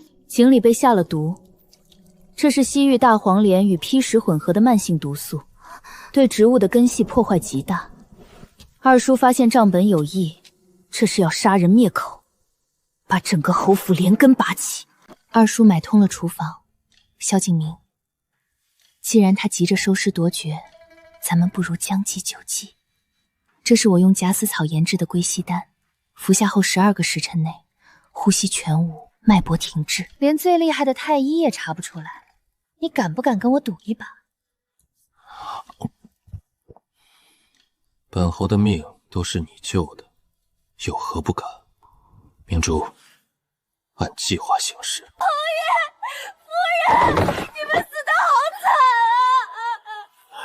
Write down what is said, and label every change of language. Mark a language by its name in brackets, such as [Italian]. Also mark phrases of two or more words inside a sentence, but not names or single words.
[Chinese] 井裡被下了毒，這是西域大黄连與砒石混合的慢性毒素，對植物的根系破壞極大。二叔发现账本有異，這是要殺人滅口，把整個侯府連根拔起。二叔買通了廚房，蕭景明，既然他急着收屍奪爵，咱們不如將計就計。這是我用假死草研制的歸西丹，服下後12個時辰內，呼吸全無，脈搏停滯，連最厲害的太醫也查不出來。你敢不敢跟我賭一把？本侯的命都是你救的，有何不敢？明珠，按计划行事。侯爷，夫人，你们死得好惨啊！